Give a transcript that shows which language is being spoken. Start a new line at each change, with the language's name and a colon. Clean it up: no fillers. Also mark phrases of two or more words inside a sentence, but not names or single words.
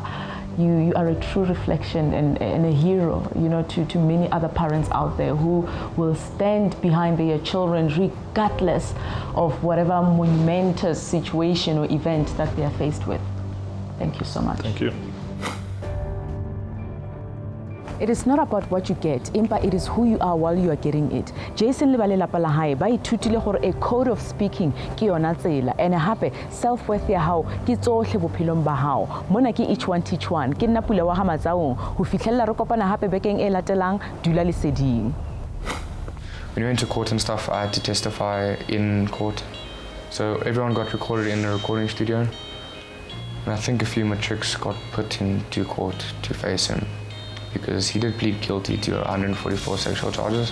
English: You are a true reflection and a hero, to many other parents out there who will stand behind their children regardless of whatever momentous situation or event that they are faced with. Thank you so much. Thank you. It is not about what you get, impa it is who you are while you are getting it.
Southern Sotho: Jason le ba lelapa la hae ba ithutile gore
English: a code of speaking
Southern Sotho: ke yona tsela, and hape self-worth ya hao ke tsohle bophelong ba hao. Mona ke
English: each one teach one.
Southern Sotho: Ke nna Pula Matsaung ho fihlella re kopana hape bekeng e latelang. Dula leseding.
English: When we went to court and stuff, I had to testify in court. So everyone got recorded in the recording studio. And I think a few matrics got put into court to face him, because he did plead guilty to 144 sexual charges.